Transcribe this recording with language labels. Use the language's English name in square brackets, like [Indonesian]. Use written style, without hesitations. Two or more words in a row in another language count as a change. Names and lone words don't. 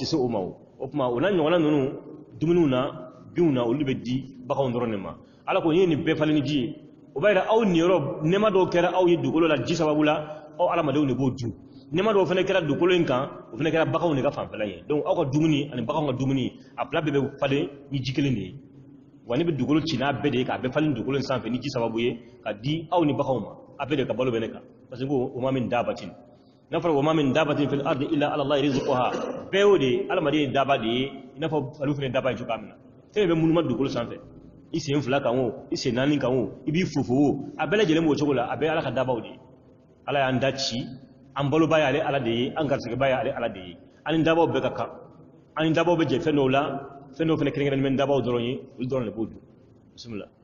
[Bambara] se o ma o kuma o n'a ɲɔgɔnna ninnu dumuniw na binw na olu bɛ di baganw dɔrɔn de ma ala ko n ye nin bɛɛ falen ni ji ye o b'a yira aw niyɔrɔ nɛɛma dɔw kɛra aw ye dugukolo la ji sababu la aw adamadenw de b'o dun nɛɛma dɔw fana kɛra dugukolo in kan o fana kɛra baganw de ka fanfɛla ye donc aw ka dumuni ani baganw ka dumuni a fila bɛɛ bɛ falen ni ji kelen de ye wa ne bɛ dugukolo ci n'a bɛɛ de ye k'a bɛɛ falen dugukolo in sanfɛ ni ji sababu ye ka di aw ni baganw ma a bɛɛ de ka balo bɛ ne kan [French] parce que [Bambara] o [Arabic] ما من دابة [Bambara] n'a fɔra o [Arabic] ما من دابة في الأرض إلا على الله رزقها [Bambara] bɛɛ y'o de ye adamaden ye daba de ye i n'a fɔ olu fana ye daba ye cogoya min na fɛn bɛ munuma dugukolo sanfɛ i sen fila kan o i sen naani kan o i b'i fofo o a bɛɛ lajɛlen b'o cogo la a bɛɛ ye ala ka dabaw de ye ala y'an da ci an baloba y'ale ala de ye an garisɛgɛba y'ale ala de ye an ni dabaw bɛɛ ka kan an ni dabaw bɛ jɛ fɛn dɔw la fɛn dɔw fana kɛrɛnkɛrɛnnen bɛ dabaw dɔrɔn ye olu dɔrɔn de b'o dun bisimila